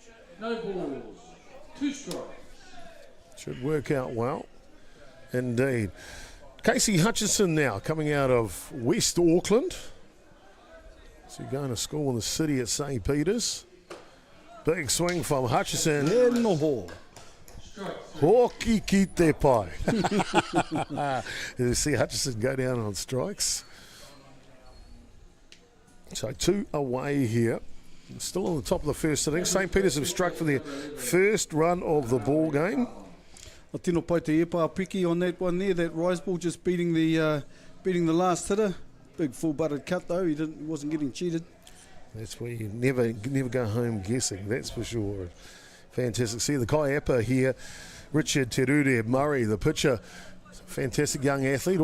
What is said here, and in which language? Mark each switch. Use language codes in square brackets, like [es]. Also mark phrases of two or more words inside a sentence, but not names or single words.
[en] No balls. 2 strikes. Should work out well. Indeed. Casey Hutchison now coming out of West Auckland. So going to school in the city at St. Peter's. Big swing from Hutchison. In the hall. [mi] Hoki ki te pai. [en] You see Hutchison go down on strikes. So 2 away here. Still on the top of the first inning. St. Peter's have struck for their first run of the ball game. [mi] A tino pai te epa piki [en] on that one there. That rise ball just beating the last hitter. Big full-butted cut though. He wasn't getting cheated. That's where you never go home guessing. That's for sure. Fantastic. See the Kaiapa here. Richard Terure Murray, the pitcher. Fantastic young athlete.